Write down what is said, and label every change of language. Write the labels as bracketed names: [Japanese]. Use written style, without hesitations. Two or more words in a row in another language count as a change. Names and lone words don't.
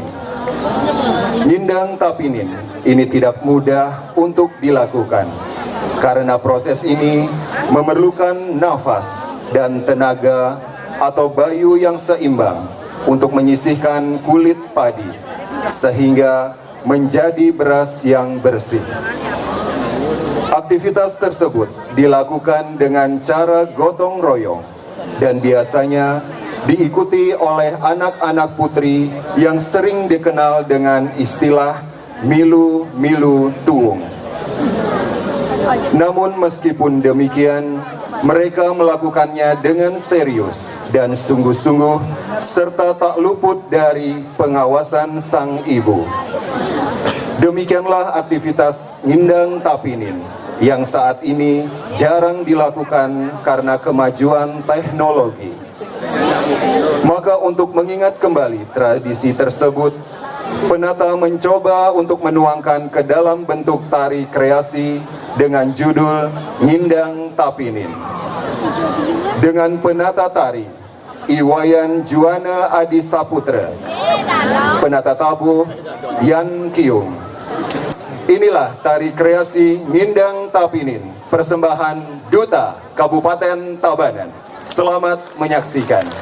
[Indonesian] Ngindang tapinin ini tidak mudah untuk dilakukan karena proses ini memerlukan nafas dan tenaga atau bayu yang seimbang untuk menyisihkan kulit padi sehingga menjadi beras yang bersih. Aktivitas tersebut dilakukan dengan cara gotong royong dan biasanya diikuti oleh anak-anak putri yang sering dikenal dengan istilah milu-milu tuung. Namun meskipun demikian, mereka melakukannya dengan serius dan sungguh-sungguh serta tak luput dari pengawasan sang ibu. Demikianlah aktivitas ngindang tapinin yang saat ini jarang dilakukan karena kemajuan teknologi. Maka untuk mengingat kembali tradisi tersebut, penata mencoba untuk menuangkan ke dalam bentuk tari kreasi dengan judul Ngindang Tapinin. Dengan penata tari Iwayan Juwana Adi Saputra, penata tabuh Yan Kiung. Inilah tari kreasi Ngindang Tapinin, persembahan Duta Kabupaten Tabanan. Selamat menyaksikan.